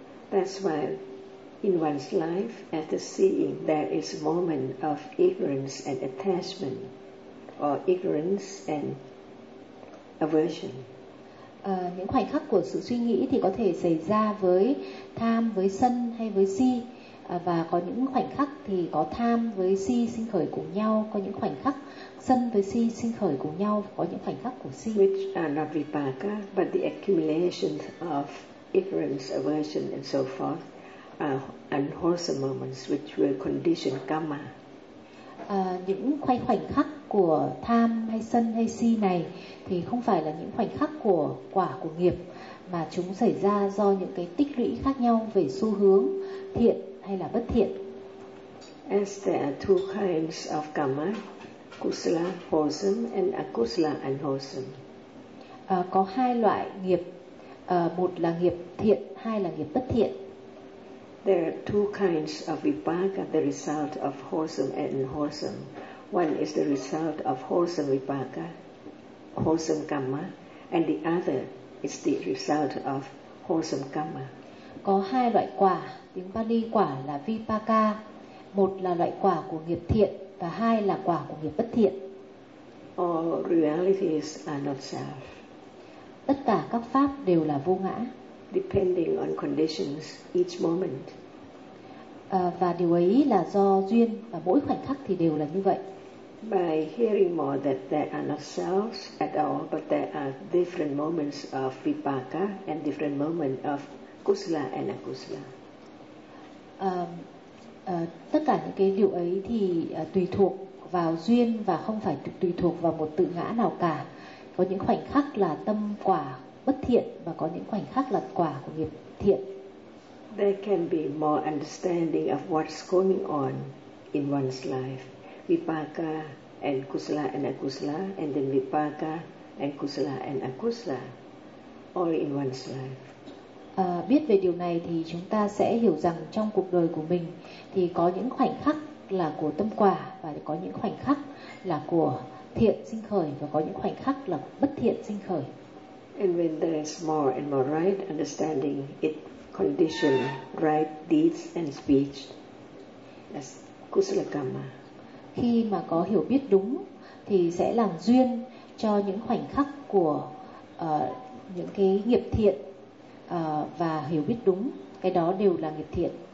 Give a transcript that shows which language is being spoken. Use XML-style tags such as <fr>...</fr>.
<en>That's why in one's life after seeing there is a moment of ignorance and attachment or ignorance and aversion.</en> <vi>Những khoảnh khắc của sự suy nghĩ thì có thể xảy ra với tham, với sân hay với si. Và có những khoảnh khắc thì có tham với si sinh khởi cùng nhau, có những khoảnh khắc sân với si sinh khởi cùng nhau, có những khoảnh khắc của si.</vi> <en>Which are not vipaka, but the accumulation of ignorance, aversion and so forth are unwholesome moments which will condition karma.</en> <vi>Những khoảnh khắc của tham hay sân hay si này thì không phải là những khoảnh khắc của quả của nghiệp mà chúng xảy ra do những cái tích lũy khác nhau về xu hướng thiện hay là bất thiện.</vi> <en>As there are two kinds of karma, kusala wholesome and akusala unwholesome.</en> <vi>Có hai loại nghiệp, một là nghiệp thiện, hai là nghiệp bất thiện.</vi> <en>There are two kinds of vipaka, the result of wholesome and unwholesome. One is the result of wholesome vipaka, wholesome karma, and the other is the result of wholesome karma.</en> <vi>Có hai loại quả, tiếng Pali quả là vipaka, một là loại quả của nghiệp thiện và hai là quả của nghiệp bất thiện.</vi> <en>All realities are not self.</en> <vi>Tất cả các pháp đều là vô ngã.</vi> <en>Depending on conditions each moment.</en> <vi>Và điều ấy là do duyên và mỗi khoảnh khắc thì đều là như vậy.</vi> <en>By hearing more that there are not selves at all, but there are different moments of vipaka and different moments of kusala and akusala.</en> <vi>Tất cả những cái điều ấy thì tùy thuộc vào duyên và không phải tùy thuộc vào một tự ngã nào cả. Có những khoảnh khắc là tâm quả bất thiện và có những khoảnh khắc là quả của nghiệp thiện.</vi> <en>There can be more understanding of what's going on in one's life. Vipaka and kusala and akusala, and then vipaka and kusala and akusala, all in one's life.</en> <vi>Biết về điều này thì chúng ta sẽ hiểu rằng trong cuộc đời của mình thì có những khoảnh khắc là của tâm quả và có những khoảnh khắc là của thiện sinh khởi và có những khoảnh khắc là bất thiện sinh khởi.</vi> <en>And when there is more and more right understanding, it conditions right deeds and speech as kusala karma.</en> <vi>Khi mà có hiểu biết đúng thì sẽ làm duyên cho những khoảnh khắc của những cái nghiệp thiện. Và hiểu biết đúng, cái đó đều là nghiệp thiện.</vi>